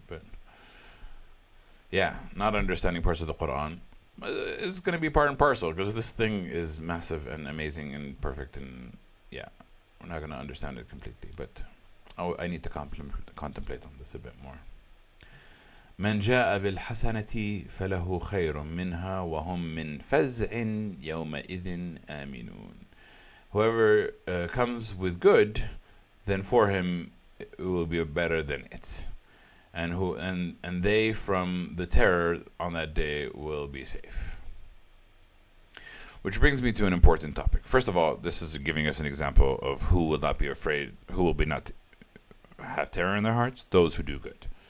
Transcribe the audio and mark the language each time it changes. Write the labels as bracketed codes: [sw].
[en] But yeah, not understanding parts of the Quran is going to be part and parcel, because this thing is massive and amazing and perfect, and yeah, we're not going to understand it completely. But I need to contemplate on this a bit more. [ar] من جاء بالحسنة فله خير منها وهم من فزع يومئذ آمنون. [en] Whoever comes with good, then for him it will be better than it, and they from the terror on that day will be safe. Which brings me to an important topic. First of all, this is giving us an example of who will not be afraid, who will be not have terror in their hearts. Those who do good.